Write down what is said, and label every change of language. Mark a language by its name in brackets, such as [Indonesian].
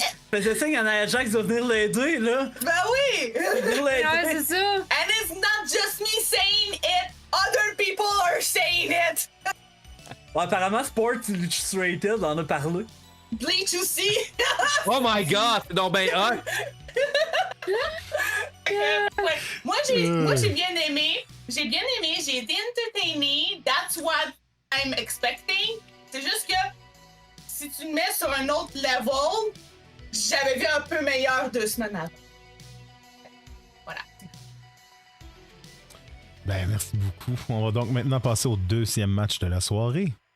[French] Faisait signe à Nia Jax de venir l'aider, là. Ben oui! Ouais, c'est ça. [English] And it's not just me saying it, other people are saying it! [French] Ouais, apparemment, Sport Illustrated en a parlé. Bleach aussi! [English] Oh my god, [French] c'est donc ben hot! Ouais. Moi, j'ai bien aimé. J'ai été entertainée. [English] That's what I'm expecting. [French] C'est juste que si tu me mets sur un autre level, j'avais vu un peu meilleur 2 semaines avant. Voilà. Ben, merci beaucoup. On va donc maintenant passer au 2e match de la soirée.